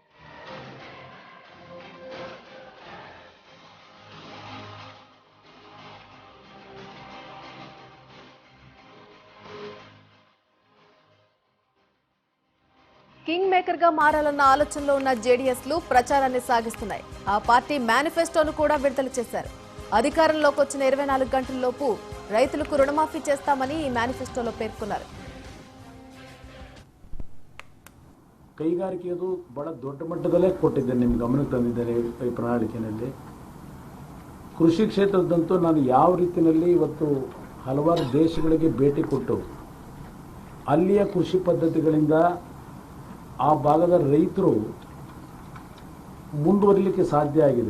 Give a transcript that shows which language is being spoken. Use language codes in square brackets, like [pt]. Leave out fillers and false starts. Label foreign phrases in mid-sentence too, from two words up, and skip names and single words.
[en] king maker [te] గా మారాలన్న ఆలోచనలో ఉన్న జేడీఎస్ లు ప్రచారాన్ని సాగిస్తున్నాయి. ఆ పార్టీ మేనిఫెస్టోను కూడా విడుదల చేశారు. అధికారంలోకి వచ్చిన 24 గంటల్లోపు రైతులకు రుణమాఫీ చేస్తామని ఈ మేనిఫెస్టోలో పేర్కొన్నారు. [kn] ಕೈಗಾರಿಕೆಯದು ಬಹಳ ದೊಡ್ಡ ಮಟ್ಟದಲ್ಲೇ ಕೊಟ್ಟಿದ್ದೇನೆ, ನಿಮ್ಗೆ ಗಮನಕ್ಕೆ ತಂದಿದ್ದೇನೆ ಈ ಪ್ರಣಾಳಿಕೆಯಲ್ಲಿ. ಕೃಷಿ ಕ್ಷೇತ್ರದಂತೂ ನಾನು ಯಾವ ರೀತಿಯಲ್ಲಿ ಇವತ್ತು ಹಲವಾರು ದೇಶಗಳಿಗೆ ಭೇಟಿ ಕೊಟ್ಟು ಅಲ್ಲಿಯ ಕೃಷಿ ಪದ್ಧತಿಗಳಿಂದ ಆ ಭಾಗದ ರೈತರು ಮುಂದುವರಿಲಿಕ್ಕೆ ಸಾಧ್ಯ ಆಗಿದೆ.